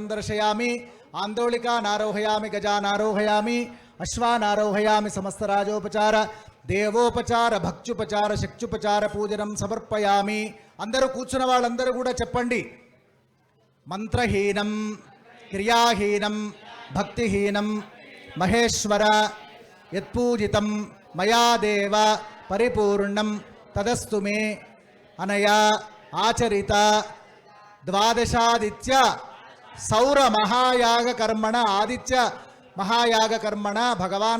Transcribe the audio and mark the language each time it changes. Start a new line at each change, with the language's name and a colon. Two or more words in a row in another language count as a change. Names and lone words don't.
Sanskrit: दर्शयामि आंदोलिकानारोहयामि गजानारोहयामि अश्वानारोहयामि समस्तराजोपचार देवोपचार भक्त्युपचार शक्त्युपचार पूजनं समर्पयामि
Telugu: అందరూ కూర్చున్న వాళ్ళందరూ కూడా చెప్పండి
Sanskrit: మంత్రహీనం క్రియాహీనం భక్తిహీనం మహేశ్వర యత్పూజితం మయా దేవ పరిపూర్ణం తదస్తు మే అనయా ఆచరిత ద్వాదశాదిత్య సౌర మహాయాగ కర్మణ ఆదిత్య మహాయాగ కర్మణ భగవాన్